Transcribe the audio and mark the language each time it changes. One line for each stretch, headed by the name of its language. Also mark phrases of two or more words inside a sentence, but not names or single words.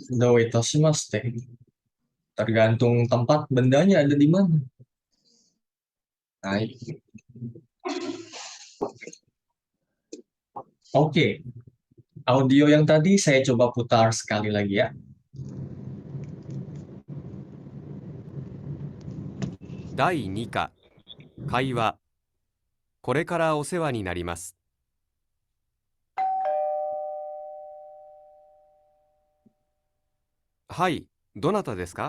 Indonesian: do itoshimasu. Tergantung tempat bendanya ada di mana. Oke. Audio yang tadi saya coba putar sekali lagi ya.
Japanese: 第2課会話これからお世話になります。はい、どなたですか